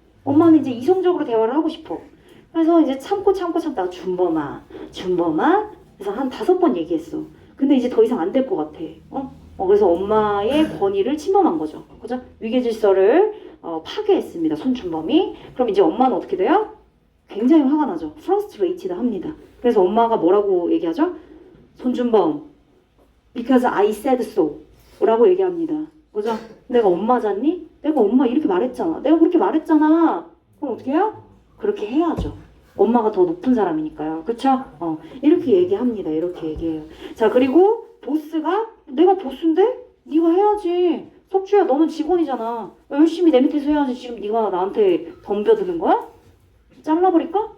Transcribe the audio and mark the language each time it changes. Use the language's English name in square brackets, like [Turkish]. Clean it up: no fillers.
[Korean] 엄마는 이제 이성적으로 대화를 하고 싶어. 그래서 이제 참다가 준범아 그래서 한 5번 얘기했어. 근데 이제 더 이상 안 될 것 같아. 그래서 엄마의 권위를 침범한 거죠. 그죠? 위계 질서를 파괴했습니다. 손준범이. 그럼 이제 엄마는 어떻게 돼요? 굉장히 화가 나죠. frustrated 합니다. 그래서 엄마가 뭐라고 얘기하죠? [English] 손준범, because I said so [Korean] 라고 얘기합니다. 그죠? 내가 엄마잖니? 내가 엄마 이렇게 말했잖아. 내가 그렇게 말했잖아. 그럼 어떻게 해요? 그렇게 해야죠. 엄마가 더 높은 사람이니까요. 그쵸? 이렇게 얘기합니다. 이렇게 얘기해요. 자, 그리고 보스가 내가 보스인데? 네가 해야지. 석주야, 너는 직원이잖아. 열심히 내 밑에서 해야지. 지금 네가 나한테 덤벼드는 거야? 잘라버릴까?